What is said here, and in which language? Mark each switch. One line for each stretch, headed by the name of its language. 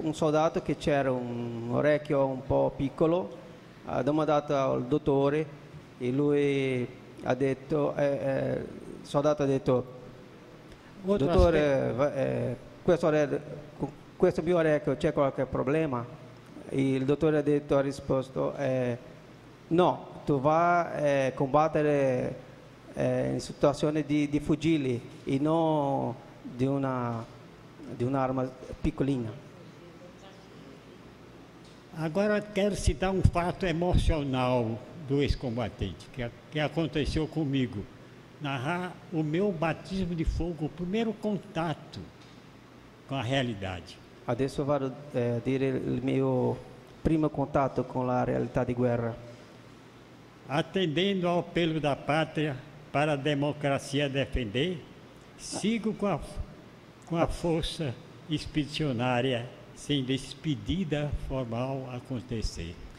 Italian: Un soldato che c'era un orecchio un po' piccolo, ha domandato al dottore e lui ha detto, il soldato ha detto, dottore, questo mio orecchio c'è qualche problema? E il dottore ha risposto, no, tu vai a combattere in situazione di fucili e non di un'arma piccolina.
Portuguese: Agora quero citar um fato emocional do ex-combatente que aconteceu comigo. Narrar o meu batismo de fogo, o primeiro contato com a realidade.
Italian: Adesso vado a dire il mio primo contatto con la realtà di guerra.
Portuguese: Atendendo ao apelo da pátria para a democracia defender, sigo com a força expedicionária sem despedida formal acontecer.